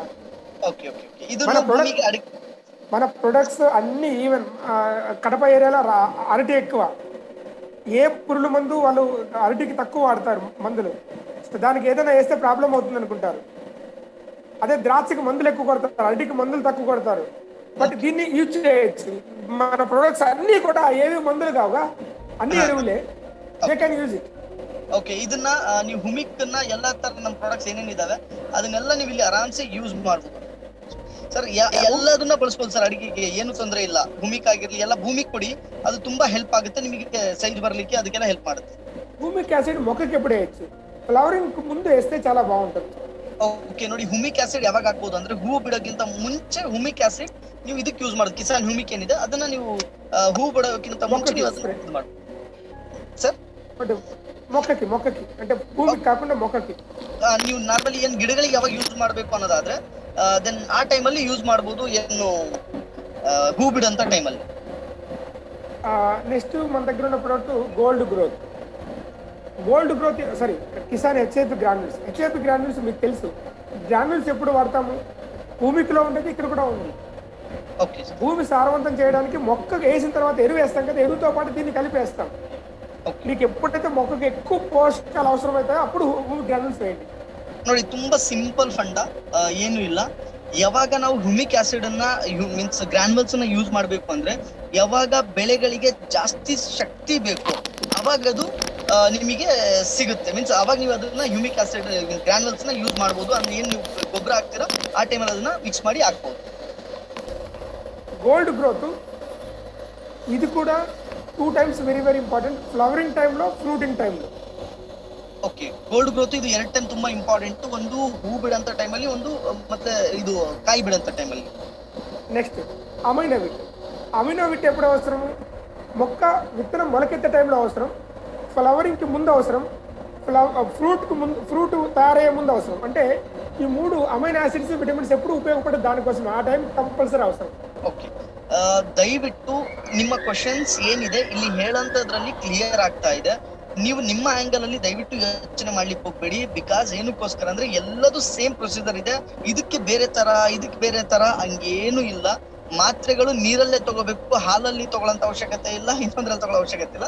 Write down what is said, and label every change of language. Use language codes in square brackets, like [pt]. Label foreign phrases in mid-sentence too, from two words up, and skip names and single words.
[en] okay okay okay. [kn] ಇದನ್ನ ಭೂಮಿಗೆ [te] మన ప్రొడక్ట్స్ అన్ని ఈవెన్ కడప ఏరియాలో అరటి ఎక్కువ. ఏ పురుగు మందు వాళ్ళు అరటికి తక్కువ వాడతారు మందులు, దానికి ఏదైనా వేస్తే ప్రాబ్లం అవుతుంది అనుకుంటారు. అదే ద్రాక్షకి మందులు ఎక్కువ కొడతారు, అరటికి మందులు తక్కువ కొడతారు. బట్ దీన్ని యూజ్ చేయొచ్చు. మన ప్రొడక్ట్స్ అన్ని కూడా ఏవి మందులు కావుగా, అన్ని ఎరువులే, [en] they can use it. [kn] ಓಕೆ, ಇದನ್ನ ನೀವು ಹುಮಿಕ್ ಎಲ್ಲಾ ತರ ನಮ್ಮ ಪ್ರಾಡಕ್ಟ್ಸ್ ಏನೇನಿದಾವೆ ಅದನ್ನೆಲ್ಲ ನೀವು ಇಲ್ಲಿ ಆರಾಮ್ಸೆ ಯೂಸ್ ಮಾಡ್ಬೋದು ಸರ್. ಎಲ್ಲದನ್ನ ಬಳಸ್ಬೋದು ಸರ್, ಅಡಿಗೆಗೆ ಏನು ತೊಂದರೆ ಇಲ್ಲ. ಹುಮಿಕ್ ಆಗಿರ್ಲಿ ಎಲ್ಲ ಭೂಮಿಗೆ ಕೊಡಿ, ಅದು ತುಂಬಾ ಹೆಲ್ಪ್ ಆಗುತ್ತೆ ನಿಮಗೆ, ಸೈಜ್ ಬರ್ಲಿಕ್ಕೆ ಅದಕ್ಕೆಲ್ಲ ಹೆಲ್ಪ್ ಮಾಡುತ್ತೆ. [te] హ్యూమిక్ యాసిడ్ మొక్కకి ఎప్పుడు వేయచ్చు, ఫ్లవరింగ్ ముందు వేస్తే చాలా బాగుంటుంది. [kn] ಓಕೆ ನೋಡಿ, ಹುಮಿಕ್ ಆಸಿಡ್ ಯಾವಾಗ ಹಾಕ್ಬೋದು ಅಂದ್ರೆ ಹೂ ಬಿಡೋಕ್ಕಿಂತ ಮುಂಚೆ ಹುಮಿಕ್ ಆಸಿಡ್ ನೀವು ಇದಕ್ಕೆ ಯೂಸ್ ಮಾಡೋದು. ಕಿಸಾನ್ ಹುಮಿಕ್ ಏನಿದೆ ಅದನ್ನ ನೀವು ಹೂ ಬಿಡೋಕ್ಕಿಂತ ಮುಂಚೆ ನೀವು ಅದನ್ನ ಯೂಸ್ ಮಾಡಿ ಸರ್. [te] మొక్కకి అంటే ಭೂಮಿಗೆ కాకుండా మొక్కకి [kn] ನೀವು ನಾರ್ಮಲಿ ಏನ್ ಗಿಡಗಳಿಗೆ ಯಾವಾಗ ಯೂಸ್ ಮಾಡಬೇಕು ಅನ್ನೋದಾದ್ರೆ ದೆನ್ ಆ ಟೈಮಲ್ಲಿ ಯೂಸ್ ಮಾಡಬಹುದು, ಏನು ಹೂ ಬಿಡಂತ ಟೈಮಲ್ಲಿ. [te] నెక్స్ట్ మన దగ్గర ఉన్న ప్రోడక్ట్ గోల్డ్ గ్రోత్ సారీ కిసాన్ హెచ్ఐపి గ్రాన్యూల్స్ మీకు తెలుసు. గ్రాన్యూల్స్ ఎప్పుడు వాడతాము, భూమికిలో ఉండేది ఇక్కడ కూడా ఉంది. భూమి సారవంతం చేయడానికి మొక్క వేసిన తర్వాత ఎరువు వేస్తాం కదా, ఎరువుతో పాటు దీన్ని కలిపేస్తాం. మీకు ఎప్పుడైతే మొక్కకి ఎక్కువ పోషకాలు అవసరం అవుతాయో అప్పుడు భూమి గ్రాన్యూల్స్ వేయండి. [kn] ನೋಡಿ, ತುಂಬಾ ಸಿಂಪಲ್ ಫಂಡ, ಏನು ಇಲ್ಲ. ಯಾವಾಗ ನಾವು ಹುಮಿಕ್ ಆಸಿಡ್ ಅನ್ನ [en] means granules [kn] ಅನ್ನ ಯೂಸ್ ಮಾಡಬೇಕು ಅಂದ್ರೆ ಯಾವಾಗ ಬೆಳೆಗಳಿಗೆ ಜಾಸ್ತಿ ಶಕ್ತಿ ಬೇಕು ಅವಾಗ ಅದು ನಿಮಗೆ ಸಿಗುತ್ತೆ. ಮೀನ್ಸ್ ಅವಾಗ ನೀವು ಅದನ್ನ ಹ್ಯೂಮಿಕ್ ಆಸಿಡ್ ಗ್ರಾನ್ಯುಲ್ಸ್ ನ ಯೂಸ್ ಮಾಡಬಹುದು. ಅಂದ್ರೆ ಏನ್ ನೀವು ಗೊಬ್ಬರ ಹಾಕ್ತೀರಾ ಆ ಟೈಮಲ್ಲಿ ಅದನ್ನ ಮಿಕ್ಸ್ ಮಾಡಿ ಹಾಕ್ಬಹುದು. [en] ಗೋಲ್ಡ್ ಗ್ರೋತ್ [kn] ಇದು ಕೂಡ [en] 2 times very important, flowering timelo, fruiting timelo. [kn] ಓಕೆ, ಗೋಲ್ಡ್ ಗ್ರೋತ್ ಇದು 2 ಟೈಮ್ ತುಂಬಾ ಇಂಪಾರ್ಟೆಂಟ್. ಒಂದು ಹೂ ಬಿಡಂತ ಟೈಮಲ್ಲಿ, ಒಂದು ಮತ್ತೆ ಇದು ಕಾಯಿ ಬಿಡಂತ ಟೈಮಲ್ಲಿ. నెక్స్ట్ అమినోవిట్ ఎప్పుడు అవసరం, మొక్క విత్తనం మొలకెత్తే టైంలో అవసరం, ఫ్లవరింగ్కి ముందు అవసరం, ఫ్రూట్ తయారయ్యే ముందు అవసరం. అంటే ఈ 3 [en] amino acids vitamins [kn] ఎప్పుడు ఉపయోగపడే దానికోసం ఆ టైం కంపల్సరీ అవసరం. ಓಕೆ, ದಯವಿಟ್ಟು ನಿಮ್ಮ ಕ್ವಶನ್ಸ್ ಏನಿದೆ ಇಲ್ಲಿ ಹೇಳಂತದ್ರಲ್ಲಿ ಕ್ಲಿಯರ್ ಆಗ್ತಾ ಇದೆ. ನೀವು ನಿಮ್ಮ ಆಂಗಲ್ ಅಲ್ಲಿ ದಯವಿಟ್ಟು ಯೋಚನೆ ಮಾಡ್ಲಿಕ್ಕೆ ಹೋಗ್ಬೇಡಿ. ಬಿಕಾಸ್ ಏನಕ್ಕೋಸ್ಕರ ಅಂದ್ರೆ ಎಲ್ಲದೂ [en] same procedure [kn] ಇದೆ. ಇದಕ್ಕೆ ಬೇರೆ ತರ ಹಂಗೇನು ಇಲ್ಲ. ಮಾತ್ರೆಗಳು ನೀರಲ್ಲೇ ತಗೋಬೇಕು, ಹಾಲಲ್ಲಿ ತಗೊಳ್ಳೋಂತ ಅವಶ್ಯಕತೆ ಇಲ್ಲ, ಇನ್ನೊಂದ್ರಲ್ಲಿ ತಗೊಳ್ಳೋ ಅವಶ್ಯಕತೆ ಇಲ್ಲ.